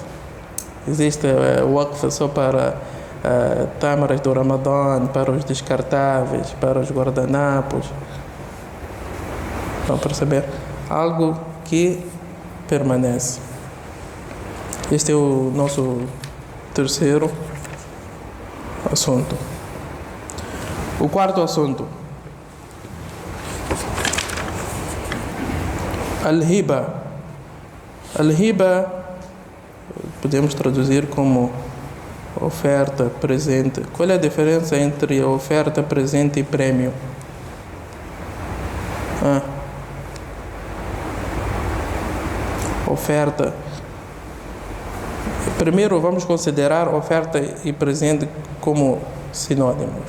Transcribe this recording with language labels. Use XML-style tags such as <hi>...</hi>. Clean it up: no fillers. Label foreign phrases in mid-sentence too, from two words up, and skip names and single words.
<pt>Existe waqf só para tâmaras do Ramadã, para os descartáveis, para os guardanapos. Vão perceber? Algo que permanece. Este é o nosso terceiro assunto. O quarto assunto. Al-hiba. Al-hiba podemos traduzir como oferta, presente. Qual é a diferença entre oferta, presente e prêmio? Oferta. Primeiro vamos considerar oferta e presente como sinônimos.</pt>